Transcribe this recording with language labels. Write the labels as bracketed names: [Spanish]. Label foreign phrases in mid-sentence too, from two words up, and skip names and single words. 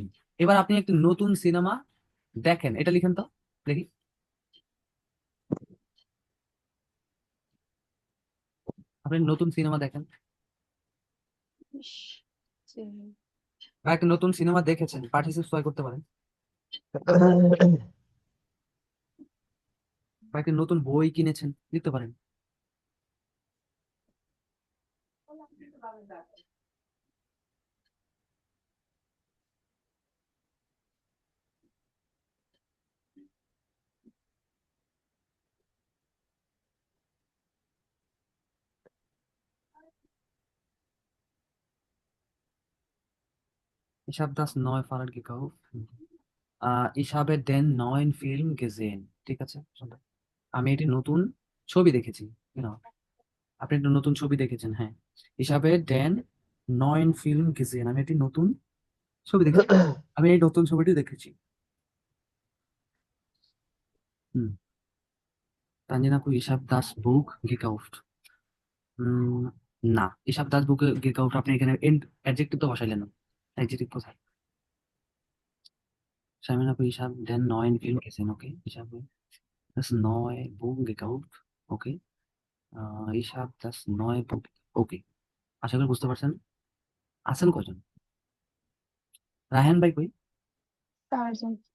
[Bangla] এবার আপনি একটি নতুন সিনেমা দেখেন, এটা লিখেন তো দেখি, আপনি নতুন সিনেমা দেখেন, ইস, যে বা একটা নতুন সিনেমা দেখেছেন, পার্টিসিপেট করতে পারেন। বা একটা নতুন বই কিনেছেন, লিখতে পারেন। [German] Ich habe das neue Fahrrad gekauft. Ich habe den neuen Film gesehen. [Bangla] ঠিক আছে, শুনবেন। আমি একটি নতুন ছবি দেখেছি। Genau. আপনি একটা নতুন ছবি দেখেছেন, হ্যাঁ। [German] Ich habe den neuen Film gesehen. [Bangla] আমি একটি নতুন ছবি দেখেছি। আমি এই নতুন ছবিটি দেখেছি। হুম। তানজিনা আপু, [German] ich habe das Buch gekauft. [Bangla] উম, না, [German] ich habe das Buch gekauft [Bangla] আপনি এখানে অ্যাডজেক্টিভ তো বসাইলেন না। অ্যাডজেক্টিভ কোথায়? শামিনা আপু, [German] ich habe den neuen Film gesehen. Okay, ich habe das neue Buch gekauft. Okay, ich habe das neue Buch. [Bangla] Okay, আশা করি বুঝতে পারছেন। আছেন কয়জন? রায়হান ভাই কই? 4 জন।